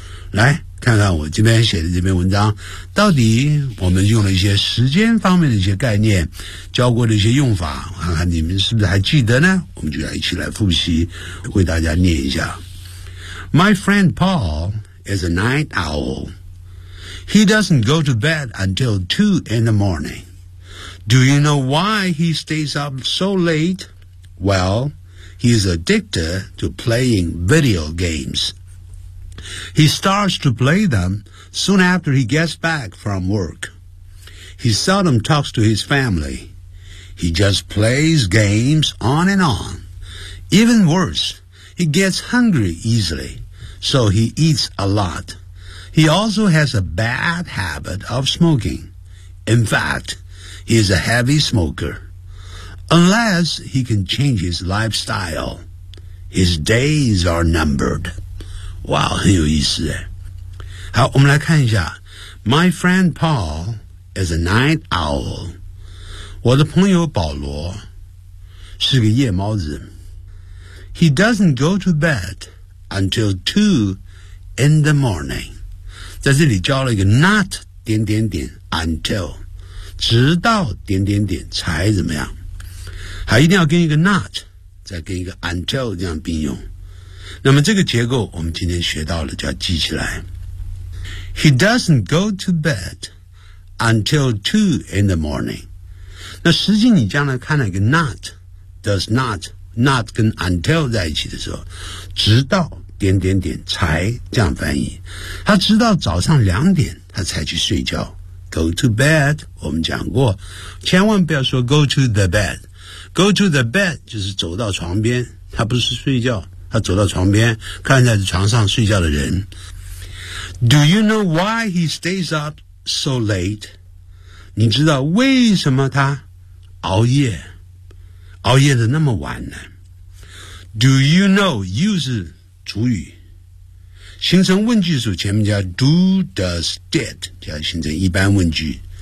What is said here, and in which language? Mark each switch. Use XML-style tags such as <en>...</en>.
<zh>来看看我这边写的这篇文章，到底我们用了一些时间方面的一些概念，教过的一些用法，看看你们是不是还记得呢？我们就要一起来复习，为大家念一下。</zh> <en>My friend Paul is a night owl. He doesn't go to bed until 2 in the morning. Do you know why he stays up so late? Well, he's addicted to playing video games. He starts to play them soon after he gets back from work. He seldom talks to his family. He just plays games on and on. Even worse, he gets hungry easily, so he eats a lot. He also has a bad habit of smoking. In fact, he is a heavy smoker. Unless he can change his lifestyle, his days are numbered.</en> <zh>哇、wow, 很有意思耶。好，我们来看一下</zh> <en>My friend Paul is a night owl.</en> <zh>我的朋友保罗是个夜猫子。</zh> <en>He doesn't go to bed until 2 in the morning.</en> <zh>在这里教了一个 not 点点点 until, 直到点点点才怎么样。还一定要跟一个 not, 再跟一个 until 这样并用。那么这个结构我们今天学到了，就要记起来。</zh> <en>He doesn't go to bed until 2 in the morning.</en> <zh>那实际你将来看了一个 not, does not, not 跟 until 在一起的时候，直到点点点才这样翻译。他直到早上两点他才去睡觉。</zh> <en>Go to bed,</en> <zh>我们讲过，千万不要说</zh> <en>go to the bed. Go to the bed</en> <zh>就是走到床边，他不是睡觉。他走到床边，看在床上睡觉的人。</zh> <en>Do you know why he stays up so late?</en> <zh>你知道为什么他熬夜，熬夜的那么晚呢？</zh> <en>Do you know,</en> <zh>you 是主语，形成问句的时候前面加 do, does, did, 就要形成一般问句。</zh>